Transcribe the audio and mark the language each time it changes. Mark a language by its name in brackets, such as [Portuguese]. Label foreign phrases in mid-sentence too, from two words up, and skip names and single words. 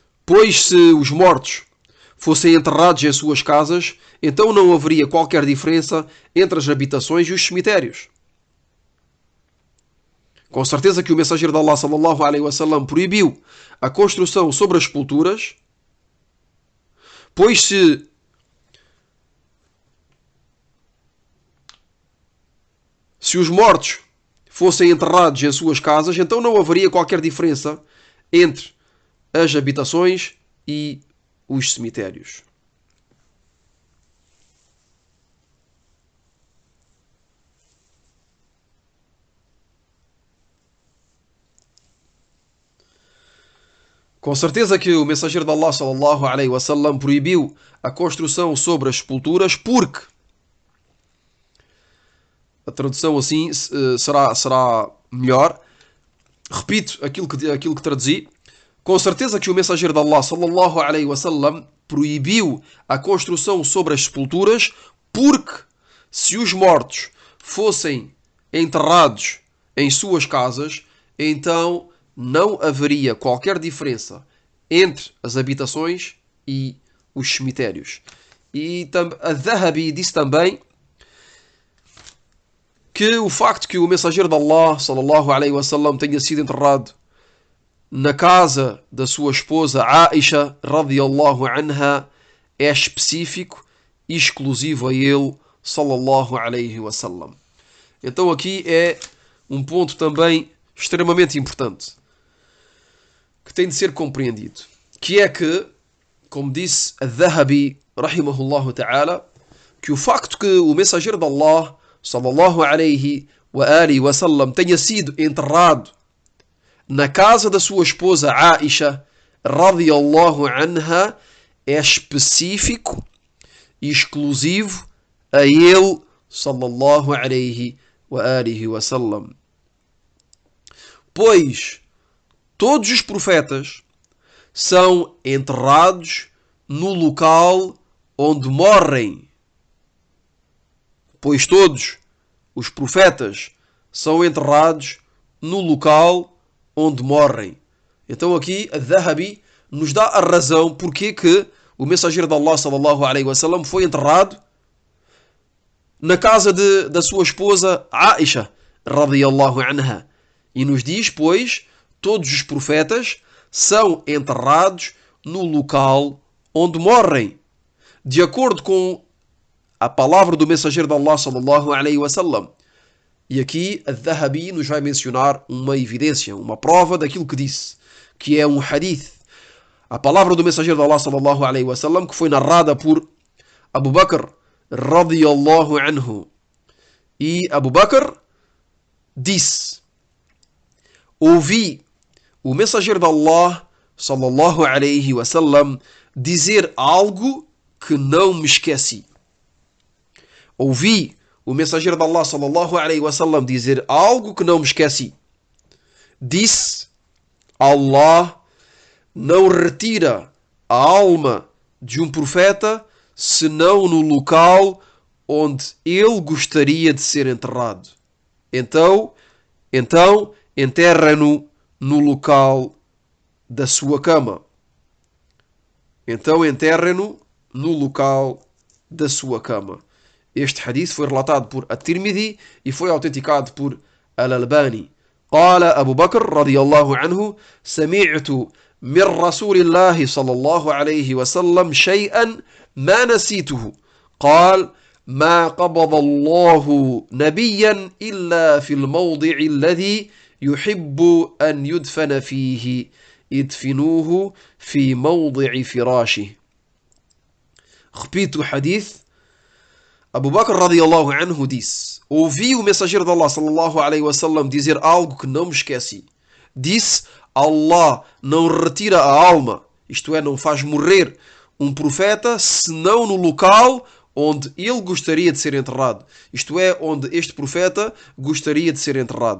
[Portuguese] Pois se os mortos fossem enterrados em suas casas, então não haveria qualquer diferença entre as habitações e os cemitérios. Com certeza que o mensageiro de Allah [Arabic] صلى الله عليه وسلم [Portuguese] proibiu a construção sobre as sepulturas, pois se os mortos fossem enterrados em suas casas, então não haveria qualquer diferença entre as habitações e os cemitérios. Com certeza que o mensageiro de Allah [Arabic] صلى الله عليه وسلم [Portuguese] proibiu a construção sobre as sepulturas porque a tradução assim será melhor. Repito aquilo que traduzi. Com certeza que o mensageiro de Allah [Arabic] صلى الله عليه وسلم [Portuguese] proibiu a construção sobre as sepulturas porque se os mortos fossem enterrados em suas casas, então não haveria qualquer diferença entre as habitações e os cemitérios. E Al-Dhahabi disse também que o facto que o mensageiro de Allah [Arabic] صلى الله عليه وسلم [Portuguese] tenha sido enterrado na casa da sua esposa Aisha [Arabic] رضي الله عنها [Portuguese] é específico e exclusivo a ele [Arabic] صلى الله عليه وسلم. [Portuguese] Então aqui é um ponto também extremamente importante que tem de ser compreendido, que é que, como disse Al-Dhahabi [Arabic] رحمه الله تعالى, [Portuguese] que o facto que o mensageiro de Allah [Arabic] صلى الله عليه وعلى آله وسلم [Portuguese] tenha sido enterrado na casa da sua esposa Aisha [Arabic] رضي الله عنها [Portuguese] é específico e exclusivo a ele [Arabic] صلى الله عليه وعلى آله وسلم. [Portuguese] Pois todos os profetas são enterrados no local onde morrem. Pois todos os profetas são enterrados no local onde morrem. Então aqui Al-Dhahabi nos dá a razão porque que o mensageiro de Allah [Arabic] صلى الله عليه وسلم [Portuguese] foi enterrado na casa da sua esposa Aisha [Arabic] رضي الله عنها. [Portuguese] E nos diz, pois, todos os profetas são enterrados no local onde morrem. De acordo com a palavra do mensageiro de Allah [Arabic] صلى الله عليه وسلم. [Portuguese] E aqui Al-Dhahabi nos vai mencionar uma evidência, uma prova daquilo que disse, que é um hadith. A palavra do mensageiro de Allah [Arabic] صلى الله عليه وسلم [Portuguese] que foi narrada por Abu Bakr [Arabic] رضي الله عنه. [Portuguese] E Abu Bakr disse: ouvi o mensageiro de Allah [Arabic] صلى الله عليه وسلم [Portuguese] dizer algo que não me esqueci. Ouvi o mensageiro de Allah [Arabic] صلى الله عليه وسلم [Portuguese] dizer algo que não me esqueci. Disse: Allah não retira a alma de um profeta senão no local onde ele gostaria de ser enterrado. Então enterra-no no local da sua cama. Então enterra-no no local da sua cama. Este hadith foi relatado por At-Tirmidhi e foi autenticado por Al-Albani. [Arabic] قال أبو بكر رضي الله عنه سمعت من رسول الله صلى الله عليه وسلم شيئا ما نسيته قال ما قبض الله نبيا إلا في الموضع الذي يحب أن يدفن فيه ادفنوه في موضع فراشه. [Portuguese] Repito o hadith. Abu Bakr [Arabic] رضي الله عنه [Portuguese] disse: ouvi o mensageiro de Allah [Arabic] صلى الله عليه وسلم [Portuguese] dizer algo que não me esqueci. Disse: Allah não retira a alma, isto é, não faz morrer um profeta senão no local onde ele gostaria de ser enterrado. Isto é, onde este profeta gostaria de ser enterrado.